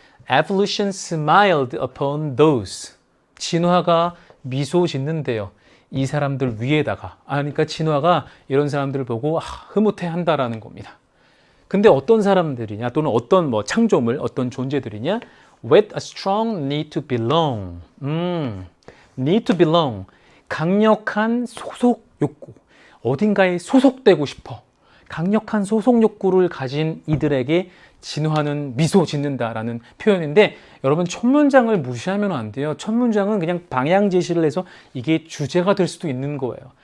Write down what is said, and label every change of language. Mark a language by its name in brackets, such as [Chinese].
[English] Evolution smiled upon those. [Korean] 진화가 미소 짓는데요. 이 사람들 위에다가. 그러니까 진화가 이런 사람들을 보고 흐뭇해 한다라는 겁니다. 근데 어떤 사람들이냐 또는 어떤 창조물, 어떤 존재들이냐? [English] With a strong need to belong. Need to belong. [Korean] 강력한 소속 욕구. 어딘가에 소속되고 싶어. 강력한 소속 욕구를 가진 이들에게 진화는 미소 짓는다라는 표현인데 여러분 첫 문장을 무시하면 안 돼요. 첫 문장은 그냥 방향 제시를 해서 이게 주제가 될 수도 있는 거예요.